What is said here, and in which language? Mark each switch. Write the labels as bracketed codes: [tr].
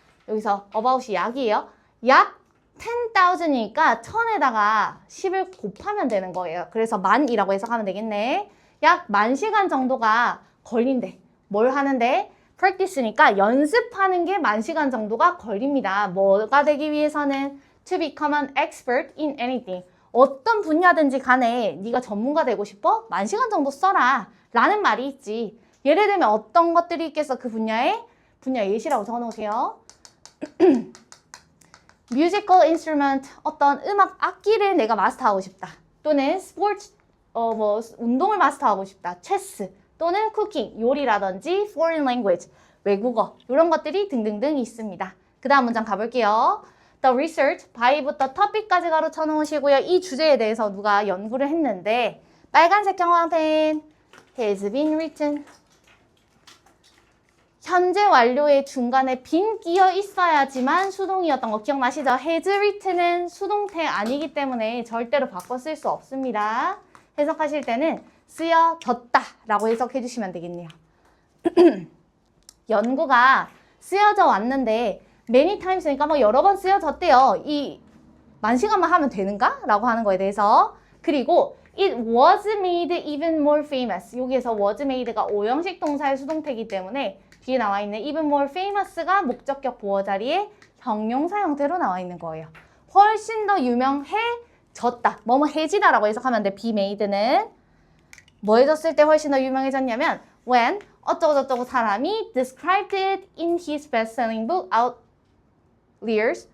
[ko] 여기서 about이 약이에요. 약 10,000이니까 1000에다가 10을 곱하면 되는 거예요. 그래서 만이라고 해석하면 되겠네. 약 10,000시간 정도가 걸린대. 뭘 하는데? practice니까 연습하는 게 10,000시간 정도가 걸립니다. 뭐가 되기 위해서는 [en] to become an expert in anything. [ko] 어떤 분야든지 간에 네가 전문가 되고 싶어? 10,000시간 정도 써라. 라는 말이 있지. 예를 들면 어떤 것들이 있겠어? 그 분야 예시라고 적어놓으세요. [en] musical instrument, [ko] 어떤 음악 악기를 내가 마스터하고 싶다. 또는 스포츠, 운동을 마스터하고 싶다. 체스, 또는 쿠킹, 요리라든지 [en] foreign language, [ko] 외국어, 이런 것들이 등등등 있습니다. 그 다음 문장 가볼게요. The research, by부터 topic까지 가로쳐 놓으시고요. 이 주제에 대해서 누가 연구를 했는데 빨간색 형광펜 [en] has been written. [ko] 현재 완료의 중간에 빈 끼어 있어야지만 수동이었던 거 기억나시죠? [en] has written [ko] 은 수동태 아니기 때문에 절대로 바꿔 쓸 수 없습니다. 해석하실 때는 쓰여졌다 라고 해석해 주시면 되겠네요. 연구가 쓰여져 왔는데 [en] many times [ko] 니까 뭐 여러 번 쓰여졌대요. 이 10,000시간만 하면 되는가? 라고 하는 거에 대해서. 그리고 [en] it was made even more famous. [ko] 여기에서 was made가 오형식 동사의 수동태이기 때문에 뒤에 나와 있는 [en] even more famous [ko] 가 목적격 보어 자리에 형용사 형태로 나와 있는 거예요. 훨씬 더 유명해졌다. 뭐뭐 해지다라고 해석하면 돼. be made는 뭐 해졌을 때 훨씬 더 유명해졌냐면 when 어쩌고저쩌고 사람이 [en] described it in his best-selling book Outliers.